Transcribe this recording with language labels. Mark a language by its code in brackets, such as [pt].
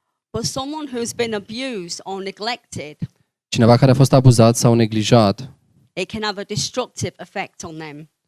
[en] But someone who's been abused or neglected, [ro] Cineva care a fost abuzat sau neglijat, [en] it can have a destructive effect on them.